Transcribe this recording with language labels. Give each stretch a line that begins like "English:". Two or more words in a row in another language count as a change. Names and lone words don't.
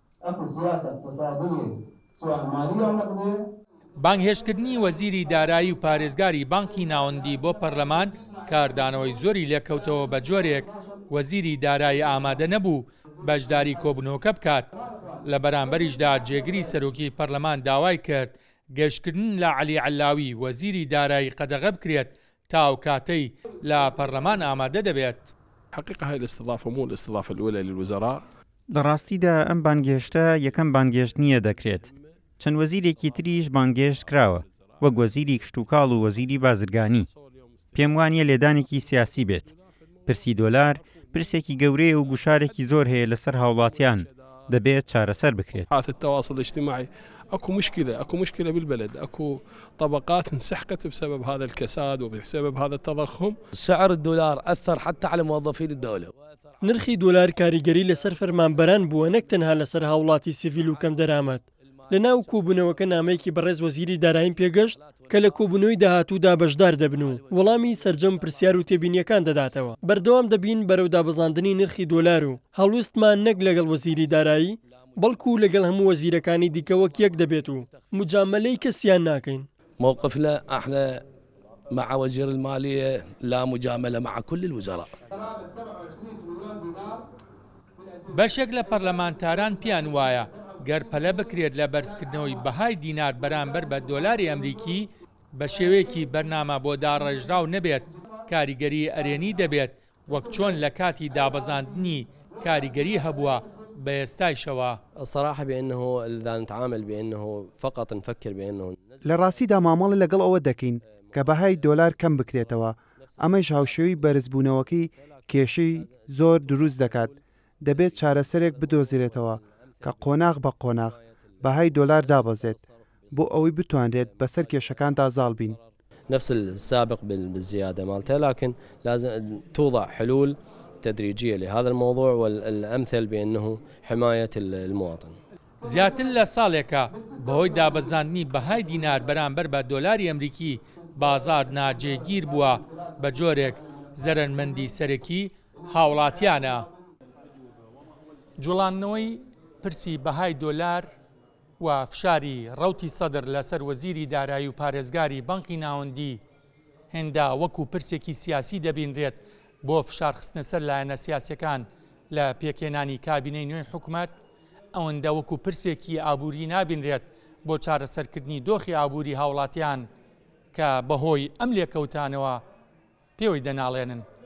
Central Kurdish: بانگهێشتکردنی وەزیری دارایی و پارێزگاری بانکی ناوەندی بۆ پەرلەمان کاردانەوەی زۆری لێکەوتەوە بە جۆرێک وەزیری دارایی ئامادە نەبوو بەشداری کۆبوونەوەکە بکات. لە بەرامبەریشدا جێگری سەرۆکی پەرلەمان داوای کرد گەشتکردن لە عەلی عەلاوی وەزیری دارایی قەدەغە بکرێت تا ئەو کاتەی لە پەرلەمان ئامادە دەبێت.
Arabic: حقيقة هاي الاستضافة مو الاستضافة الأولى للوزراء.
Central Kurdish: لەڕاستیدا ئەم بانگێشتە یەکەم بانگێشت نییە دەکرێت. چەند وەزیرێکی تریش بانگێشت کراوە وەک وەزیری کشتوکاڵ و وەزیری بازرگانی. پێم وانیە لێدانێکی سیاسی بێت. پرسی دۆلار پرسێکی گەورەیە و گوشارێکی زۆر هەیە لەسەر هاوڵاتیان دەبێت چارەسەر بکرێت.
Arabic: التواصل الاجتماعي اكو مشكلة بالبلد، اكو طبقات انسحقت بسبب هذا الكساد وبسبب هذا التضخم. سعر الدولار أثر حتى على موظفين الدولة.
Central Kurdish: نرخی دۆلار کاریگەری لەسەر فەرمانبەران بووە نەک تەنها لەسەر هاوڵاتی سیڤیل و کەم دەرامەت. لەناو کۆبوونەوەکە نامەیەکی بەڕێز وەزیری داراییم پێگەشت کە لە کۆبوونەوەی داهاتوودا بەشدار دەبن و وەڵامی سەرجەم پرسیار و تێبینیەکان دەداتەوە. بەردەوام دەبین بەرەو دابەزاندنی نرخی دۆلار و هەڵوستمان نەک لەگەڵ وەزیری دارایی بەڵکو لەگەڵ هەموو وەزیرەکانی دیکە وەک یەک دەبێت و مجاملەی کەسیان ناکەین.
Arabic: موقفنا احنا مع وزير المالية لا مجاملة مع كل الوزراء.
Central Kurdish: بەشێک لە پەرلەمانتاران پیان وایە گەر پەلە بکرێت لە بەرزکردنەوەی بەهای دینار بەرامبەر بە دۆلاری ئەمریکی بە شێوەیەکی بەرنامە بۆ داڕێژراو نەبێت کاریگەری ئەرێنی دەبێت وەک چۆن لە کاتی دابەزاندنی کاریگەری هەبووە بە ئێستایشەوە.
Arabic: الصراحة بأنه إذا نتعامل بأنه فقط نفكر بأنه
Central Kurdish: لە ڕاستیدا مامەڵی لەگەڵ ئەوە دەکەین کە بەهای دۆلار کەم بکرێتەوە. ئەمەش هاوشێوی بەرزبوونەوەکەی کێشەی زۆر دروست دەکات. دەبێت چارەسەرێک بدۆزرێتەوە کە قۆناغ بە قۆناغ بەهای دۆلار دابەزێت بۆ ئەوەی بتوانرێت بەسەر کێشەکاندا زاڵ بین.
Arabic: نفس السابق بالزيادة مالته، لكن لازم توضع حلول تدريجية لهذا الموضوع، والأمثل بأنه حماية المواطن.
Central Kurdish: زیاتر لە ساڵێکە بەهۆی دابەزاندنی بەهای دینار بەرامبەر بە دۆلاری ئەمریکی بازار ناجێگیر بووە بە جۆرێک زەرەنمەندی سەرەکی هاوڵاتیانە. جوڵاندنەوەی پرسی بەهای دۆلار و فشاری ڕەوتی سەدر لەسەر وەزیری دارایی و پارێزگاری بانکی ناوەندی هێندا وەکو پرسێکی سیاسی دەبینرێت بۆ فشارخستنە سەر لایەنە سیاسیەکان لە پێکێنانی کابینەی نوێی حکوومەت، ئەوەندە وەکو پرسێکی ئابووری نابینرێت بۆ چارەسەرکردنی دۆخی ئابووری هاوڵاتیان کە بەهۆی ئەم لێکەوتانەوە پێوەی دەناڵێنن.